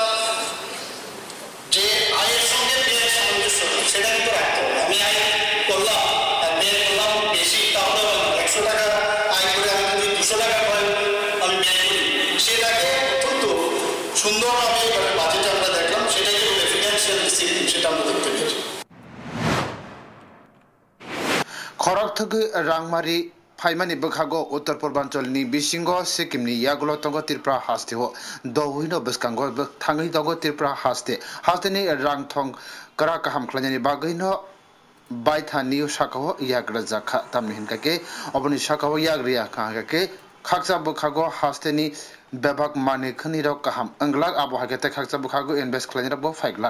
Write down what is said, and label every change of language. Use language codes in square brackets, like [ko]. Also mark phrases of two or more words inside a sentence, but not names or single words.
[bn] যে আয়ের সঙ্গে ব্যয়ের সামঞ্জস্য সেটা কিন্তু রাখতে হবে আমি আয় করলাম আর ব্যয় করলাম বেশি তাহলে 100 টাকা আয় করে আমি যদি 200 টাকা করে আমি ব্যয় করি সেটাকে অত্যন্ত সুন্দরভাবে এবারে বাজেটে আমরা দেখলাম সেটাকে বলে [en] financial discipline [bn] সেটা আমরা দেখতে পেয়েছি [trp] খরক থেকে রাংমারি फाइमानि बखागो उत्तर पूर्वांचलनि बिसिंगो सिक्किमनि यागुलो तंगो त्रिपुरा हास्ते हो दौहिनो बसकांगो थांगै दगो त्रिपुरा हास्तेनि रां थं करा काहाम खलानि बागैनो बायथानि साकाव याग्रा जाखा तामनि हिनकाके अबनि साकाव याग्रिया काहाके खाकसा बखागो हास्तेनि बेबाक माने खनिराव काहाम अंगलाक आबहाके खाकसा बखागो इनभेस्ट खलानि रबो 5 लाख